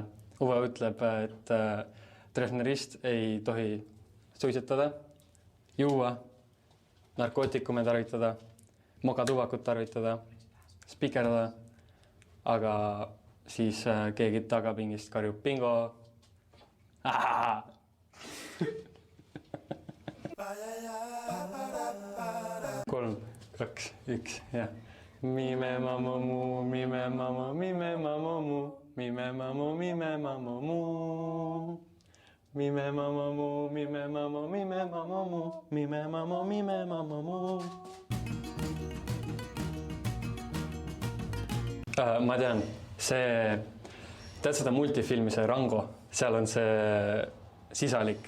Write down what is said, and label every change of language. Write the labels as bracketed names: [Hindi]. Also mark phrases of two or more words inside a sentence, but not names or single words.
[Estonian] Uwe ütleb, et Treffnerist ei tohi suitsetada, juua, narkootikume tarvitada, mokatuvakut tarvitada, spikerdada, aga siis keegi tagapingist karjub bingo. 3, 2, 1 ja. Mime mamomu, mime mamo, mime mamomu, mime mamo, mime mamomu. Mime mamamu, mime mamo, mime mamomu, mime mamo, mime mamomu. Ma tean, tead seda multifilmi, see Rango, seal on see sisalik.